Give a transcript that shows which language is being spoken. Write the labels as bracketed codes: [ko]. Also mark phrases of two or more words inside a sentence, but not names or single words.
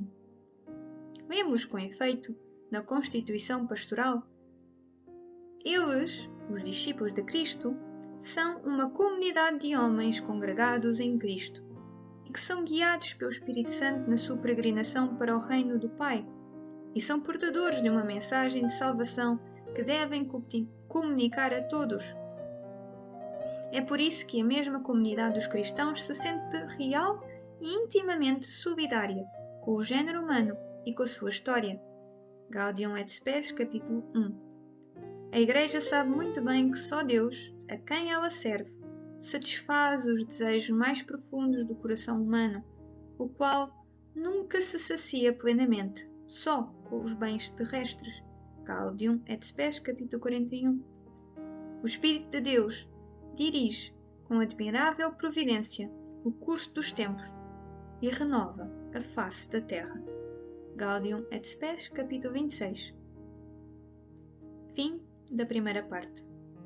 [pt] Vemos, com efeito, na Constituição Pastoral, eles, os discípulos de Cristo, são uma comunidade de homens congregados em Cristo e que são guiados pelo Espírito Santo na sua peregrinação para o reino do Pai e são portadores de uma mensagem de salvação que devem comunicar a todos. É por isso que a mesma comunidade dos cristãos se sente real e intimamente solidária com o género humano e com a sua história. Gaudium et Spes, capítulo 1. A Igreja sabe muito bem que só Deus, a quem ela serve, satisfaz os desejos mais profundos do coração humano, o qual nunca se sacia plenamente, só com os bens terrestres. Gaudium et Spes, capítulo 41. O Espírito de Deus dirige, com admirável providência, o curso dos tempos e renova a face da terra. Gaudium et Spes, capítulo 26. Fim da primeira parte.